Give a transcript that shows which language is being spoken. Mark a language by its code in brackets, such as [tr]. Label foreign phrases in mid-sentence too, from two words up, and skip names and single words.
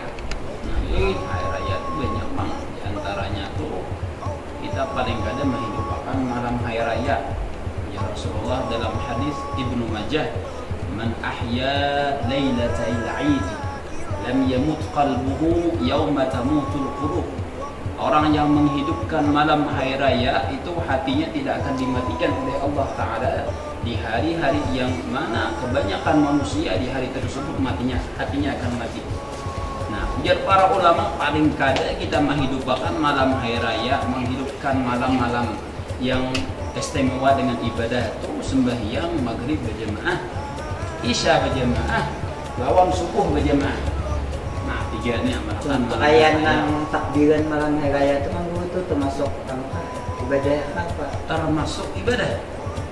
[id] ini hari raya itu banyak banget diantaranya tuh kita paling kada menghidupkan malam hari raya ya Rasulullah dalam hadis Ibnu Majah [ar] من أحيا ليلة العيد لم يمت قلبه يوم تموت القلوب [id] orang yang menghidupkan malam hari raya itu hatinya tidak akan dimatikan oleh Allah Ta'ala di hari-hari yang mana kebanyakan manusia di hari tersebut hatinya akan mati. [bjn] Nah, biar para ulama paling kada kita menghidupkan malam hari raya, menghidupkan malam-malam yang istimewa dengan ibadah itu sembahyang maghrib berjamaah, isya berjamaah, lawan subuh berjamaah. Nah, tiga ini amalkan. Kayak nang takbiran malam hari raya itu kan itu termasuk ibadah apa? Termasuk ibadah. [id] kalau